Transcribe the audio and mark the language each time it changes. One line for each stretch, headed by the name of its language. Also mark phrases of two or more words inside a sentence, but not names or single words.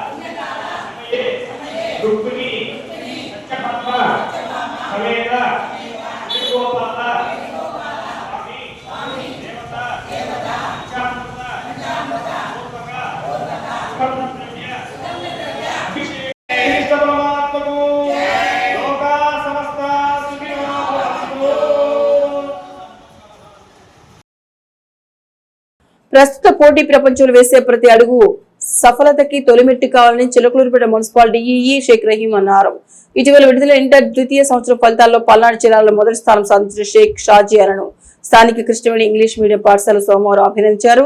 Sanskrit: रुक्मिणी सत्यभामा समेत वेणुगोपाल स्वामी देवता पंचामृत सुगंधद्रव्य अभिषेक परमात्मको लोका समस्ता सुखिनो भवन्तु.
Telugu: ప్రస్తుత పోటీ ప్రపంచంలో వేసే ప్రతి అడుగు సఫలతకి తొలిమెట్టు కావాలని చిలకలూరుపేట మున్సిపల్ డిఈఈ షేక్ రహీం అన్నారు. ఇటీవల విడుదల ఇంటర్ ద్వితీయ సంవత్సరం ఫలితాల్లో పల్నాడు జిల్లాలో మొదటి స్థానం సాధించిన షేక్ షాజియాలను స్థానిక కృష్ణవేణి ఇంగ్లీష్ మీడియం పాఠశాల సోమవారం అభినందించారు.